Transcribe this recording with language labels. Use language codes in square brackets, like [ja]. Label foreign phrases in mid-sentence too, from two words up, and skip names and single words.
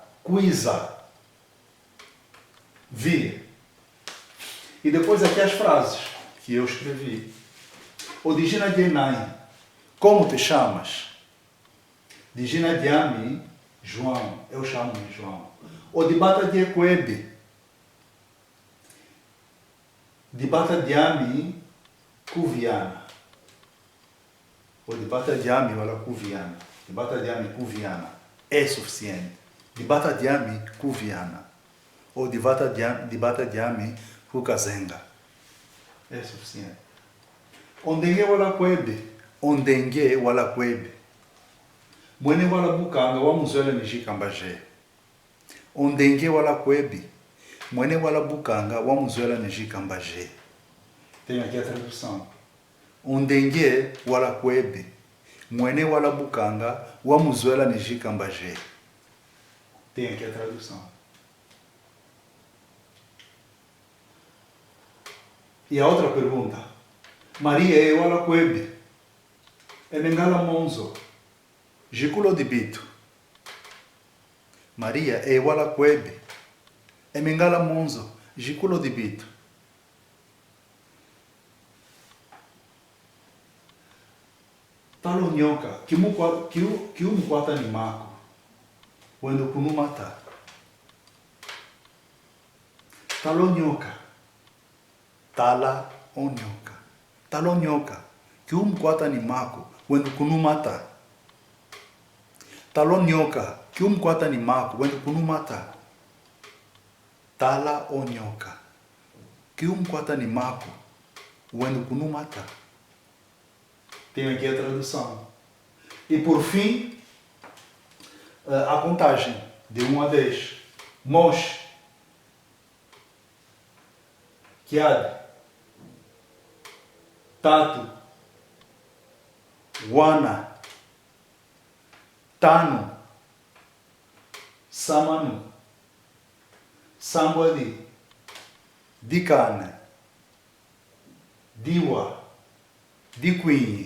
[pt] Cuisa, vir. E depois aqui as frases que eu escrevi. [kmb] Odijina Dienai, [pt] como te chamas? [kmb] Dijina Diami, João, [pt] eu chamo-me João. [kmb] Odibata Diekwebe, Dibata Diami, Kuviana. Odibata Diami, wala Kuviana. Dibata Diami, Kuviana. [pt] É suficiente. [kmb] Dibata Diami, Kuviana. Ou Dibata Diami, Kukazenga. [pt] É suficiente. [kmb] Ondenge wala kwebe. Ondenge wala kwebe. Mwene wala bukanga wa muzwela nijikambaje. Ondenge wala kwebe. Mwene wala bukanga wa muzwela nijikambaje. [pt] Tem aqui a tradução. [kmb] Ondenge wala kwebe. Mwene wala bukanga wa muzwela nijikambaje. [pt] Tem aqui a tradução. E a outra pergunta. [kmb] Maria é wala kwebe. É mengala monzo. Jikulo de bito. Maria é wala kwebe. É mengala monzo. Jikulo de bito. Talo nyoka. Que mukwata ni mako. Wendo kunumata. Talo nyoka. Tala onyoka. Talo nyoka. Que mukwata ni mako. Wendo kunumata. Talo nyoka. Que mukwata ni mako. Wendo kunumata. Tala onyoka. Que mukwata ni mako. Wendo kunumata. [pt] Tenho aqui a tradução. E por fim, a contagem de 1 a 10. [kmb] Mosh, Kiad, Tatu, Wana, Tano, Samanu, Sambodi, Dikane, Diwa, Dikwini.